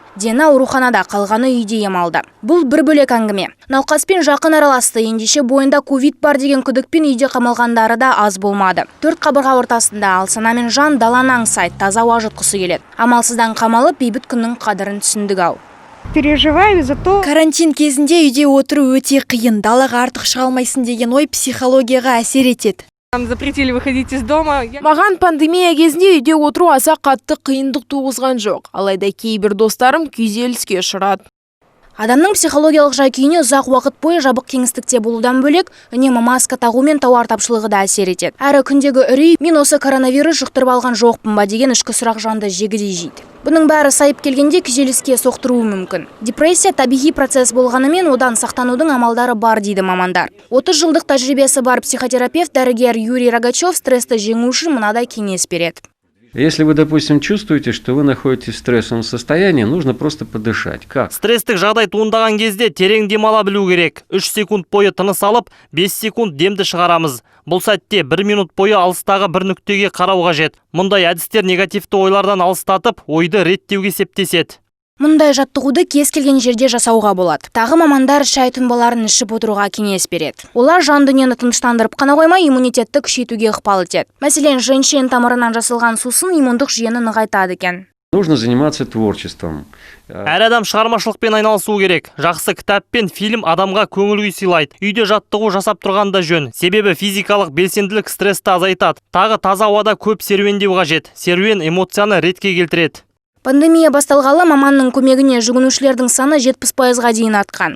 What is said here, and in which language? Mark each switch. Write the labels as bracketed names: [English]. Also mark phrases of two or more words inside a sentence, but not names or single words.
[Kazakh] Дені ауруханада, қалғаны үйде ем алды. Бұл бір бөлек әңгіме. Науқаспен жақын араласты, ендеше бойында ковид бар деген күдікпен үйде қамалғандары да аз болмады. 4 қабырға ортасында алсана мен жан даланы аңсайды, таза ауа жұтқысы келеді. Амалсыздан қамалып, бейбіт күннің қадірін түсіндік-ау. [Russian] Переживаю за то. [Kazakh] Карантин кезінде үйде отыру өте қиын, далаға артық шыға алмайсың деген ой психологияға әсер етеді. [Russian] Нам запретили выходить из дома. [Kazakh] Маған пандемия кезінде үйде отыру аса қатты қиындық туғызған жоқ. Алайда кейбір достарым күйзеліске ұшырады. Адамның психологиялық жай-күйіне ұзақ уақыт бойы жабық кеңістікте болудан бөлек, үнемі маска тағу мен тауар тапшылығы да әсер етеді. Әрі күндегі үрей, мен осы коронавирус жұқтырып алған жоқпын ба деген ішкі сұрақ жанды жегідей жейді. Бұның бәрі сайып келгенде күйзеліске соқтыруы мүмкін. Депрессия табиғи процесс болғанымен одан сақтанудың амалдары бар дейді мамандар. 30 жылдық тәжірибесі бар психотерапевт дәрігер Юрий Рогачев стрессті жеңу үшін мынадай кеңес береді. [Russian] Если вы, допустим, чувствуете, что вы находитесь в стрессовом состоянии, нужно просто подышать. Как? [Kazakh] Стресстік жағдай туындаған кезде терең демала білу керек. 3 секунд бойы тыныс алып, 5 секунд демді шығарамыз. Бұл сәтте 1 минут бойы алыстағы бір нүктеге қарау қажет. Мұндай әдістер негативті ойлардан алыстатып, ойды реттеуге септеседі. Мұндай жаттығуды кез келген жерде жасауға болады. Тағы мамандар шай тұнбаларын ішіп отыруға кеңес береді. Олар жан дүниені тыныштандырып қана қоймай, иммунитетті күшейтуге ықпал етеді. Мәселен, женьшень тамырынан жасалған сусын иммундық жүйені нығайтады екен. [Russian] Нужно заниматься творчеством. [Kazakh] Әр адам шығармашылықпен айналысу керек. Жақсы кітап пен фильм адамға көңіл күй сыйлайды. Үйде жаттығу жасап тұрғанда жөн. Себебі физикалық белсенділік стрессті азайтады. Тағы таза ауада көп серуендеу қажет. Серуен эмоцияны ретке келтіреді. Пандемия басталғалы маманның көмегіне жүгінушілердің саны 70%-ға дейін артқан.